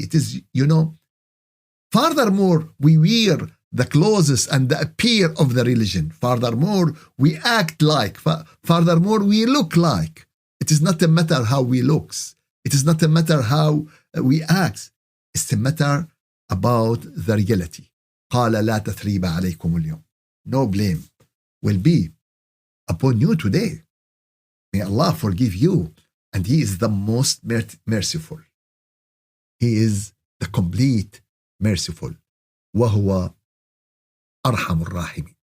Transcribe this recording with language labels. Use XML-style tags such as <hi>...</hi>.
<en>It is, furthermore, we wear the clothes and the appear of the religion. Furthermore, we act like. Furthermore, we look like. It is not a matter how we looks. It is not a matter how we act. It's a matter about the reality.</en> <ar>قال لا تثريب عليكم اليوم.</ar> <en>No blame will be upon you today. May Allah forgive you. And He is the most merciful. He is the complete merciful.</en> <ar>وهو أرحم الراحمين.</ar>